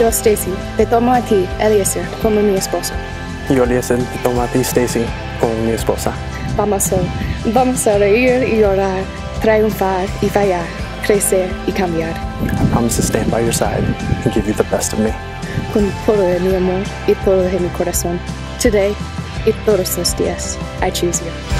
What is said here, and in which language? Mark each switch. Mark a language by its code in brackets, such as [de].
[es] Yo, Stacy, te tomo a ti, Eliezer, como mi esposo. Yo, Eliezer, te tomo a ti, Stacy, como mi esposa. Vamos a reír y llorar, triunfar y fallar, crecer y cambiar. [en] I promise to stand by your side and give you the best of me. [es] Con todo de mi amor y todo de mi corazón. [en] Today [es] y todos los días, [en] I choose you.